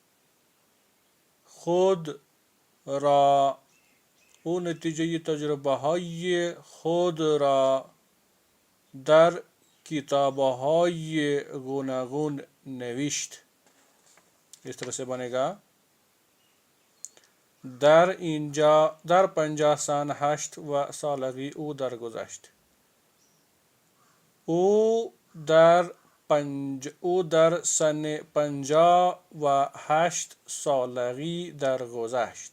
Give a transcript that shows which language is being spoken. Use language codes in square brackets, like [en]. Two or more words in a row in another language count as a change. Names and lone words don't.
[fa] خود را در کتاب‌های گوناگون نوشت. [ur] اس طرح سے بنے گا. [fa] در 58 سالگی او درگذشت. او در سن 58 سالگی درگذشت.